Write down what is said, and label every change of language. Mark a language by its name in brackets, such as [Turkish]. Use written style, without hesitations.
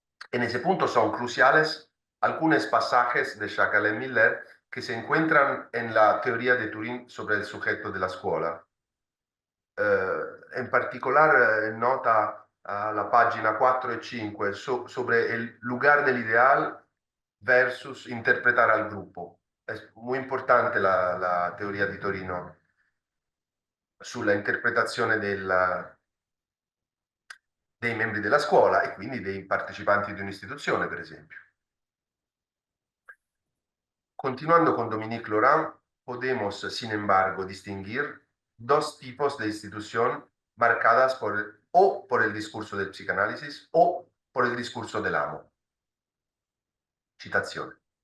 [Spanish] En ese punto son cruciales algunos pasajes de Jacques-Alain-Miller que se encuentran en la teoría de Turing sobre el sujeto de la escuela. En particular, nota a la página 4 y 5 sobre el lugar del ideal versus interpretar al grupo. Es muy importante [Italian] la teoria di Torino sulla interpretazione dei membri della scuola e quindi dei partecipanti di un'istituzione, per esempio. [Spanish] Continuando con Dominique Laurent, podemos, sin embargo, distinguir dos tipos de institución marcadas o por el discurso del psicanálisis o por el discurso del amo. Citazione.